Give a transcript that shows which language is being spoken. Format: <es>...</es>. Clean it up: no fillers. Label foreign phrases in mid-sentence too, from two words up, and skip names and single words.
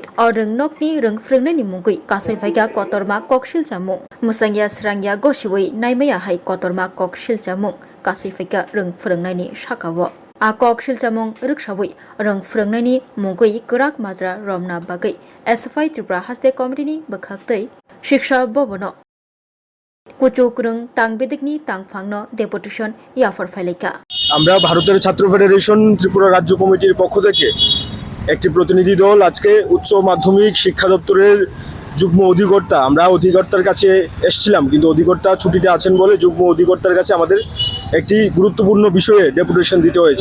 <trp>or ring nokni ring frengna ni mungui kasai phaika kotorma kokshil chamung musangya srangya goshiwei naimaya hai kotorma kokshil chamung kasai phaika ring frengna ni shakawo a kokshil chamung rikshawi ring frengna ni mungui kurak majra romna bagai SFI Tripura haste committee ni bakhaktei shiksha bobono কুচুকরং তাংবেদিকনি তাংফাংন ডেপুটেশন ইয়াফর ফাইলেকা</trp> <bn>আমরা ভারতের ছাত্র ফেডারেশন ত্রিপুরা রাজ্য কমিটির পক্ষ থেকে একটি প্রতিনিধি দল আজকে উচ্চ মাধ্যমিক শিক্ষা দপ্তরের যুগ্ম অধিকর্তা আমরা অধিকর্তার কাছে এসেছিলাম, কিন্তু অধিকর্তা ছুটিতে আছেন বলে যুগ্ম অধিকর্তার কাছে আমাদের একটি গুরুত্বপূর্ণ বিষয়ে ডেপুটেশন দিতে হয়েছে।</bn>